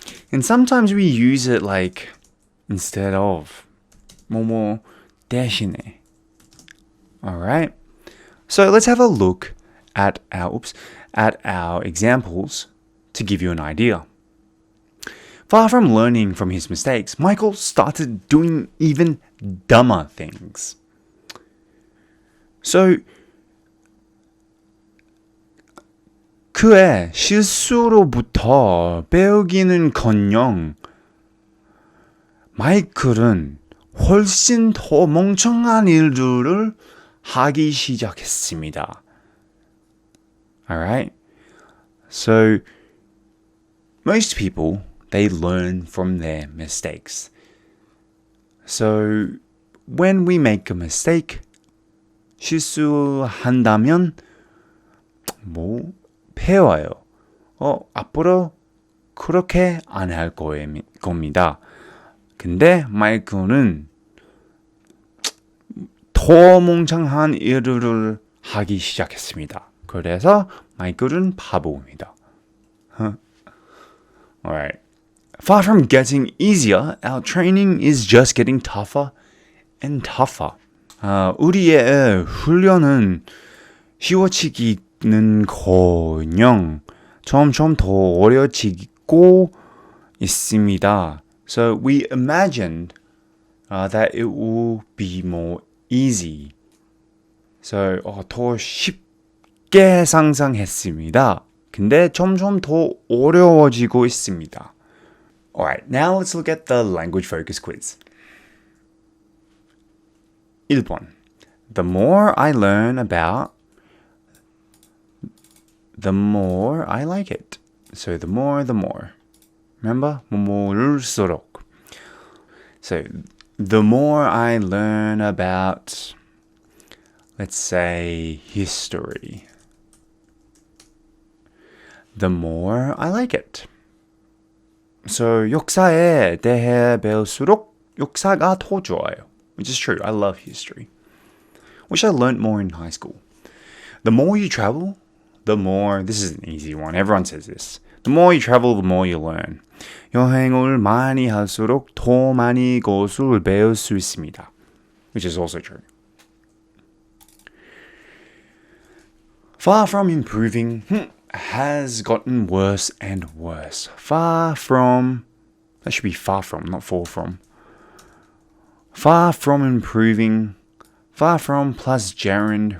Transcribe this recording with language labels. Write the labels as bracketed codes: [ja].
[en] And sometimes we use it like instead of [ko] 뭐뭐 대신에. [en] Alright? So let's have a look at our examples to give you an idea. Far from learning from his mistakes, Michael started doing even dumber things. [ko] So, 그의 실수로부터 배우기는커녕 마이클은 훨씬 더 멍청한 일들을 하기 시작했습니다. [en] Alright? So, most people, they learn from their mistakes. So, when we make a mistake, [ko] 실수한다면 배워요. 앞으로 그렇게 안 할 겁니다. 근데 마이클은 더 멍청한 일을 하기 시작했습니다. 그래서 마이클은 바보입니다. [en] Alright. Far from getting easier, our training is just getting tougher and tougher. [ko] 우리의 훈련은 쉬워지기는커녕 점점 더 어려지고 있습니다. [en] So we imagined that it will be more easy. So [ko] 더 쉽게 상상했습니다. 근데 점점 더 어려워지고 있습니다. [en] Alright, now let's look at the language focus quiz. [ko] 1번. [en] The more I learn about, the more I like it. So the more. Remember? [ko] 모를수록. [en] So the more I learn about, let's say, history, the more I like it. [ko] So 역사에 대해 배울수록 역사가 더 좋아요. [en] Which is true. I love history. Wish I learned more in high school. The more you travel, the more, this is an easy one. Everyone says this. The more you travel, the more you learn. [ko] 여행을 많이 할수록 더 많이 것을 배울 수 있습니다. [en] Which is also true. Far from improving, has gotten worse and worse. Far from, that should be far from, not far from. Far from improving, far from plus gerund.